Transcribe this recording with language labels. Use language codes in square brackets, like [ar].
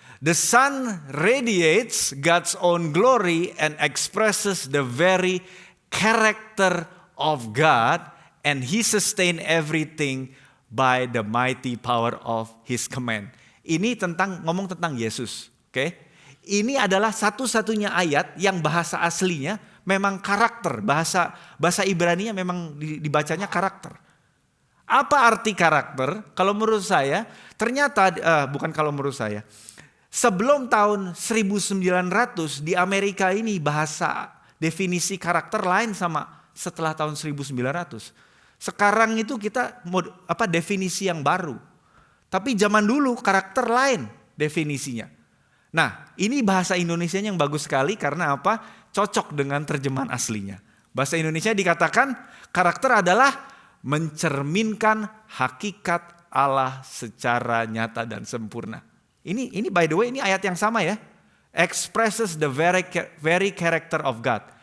[en] The sun radiates God's own glory and expresses the very character of God, and he sustains everything by the mighty power of his command. [id] Ini ngomong tentang Yesus. Oke? Ini adalah satu-satunya ayat yang bahasa aslinya memang karakter. Bahasa Ibrani-nya memang dibacanya karakter. Apa arti karakter? Kalau menurut saya, ternyata bukan kalau menurut saya. Sebelum tahun 1900 di Amerika ini bahasa definisi karakter lain sama setelah tahun 1900. Sekarang itu kita definisi yang baru. Tapi zaman dulu karakter lain definisinya. Nah, ini bahasa Indonesianya yang bagus sekali karena apa? Cocok dengan terjemahan aslinya. Bahasa Indonesia dikatakan karakter adalah mencerminkan hakikat Allah secara nyata dan sempurna. Ini [en] by the way [id] ini ayat yang sama ya. [en] Expresses the very character of God.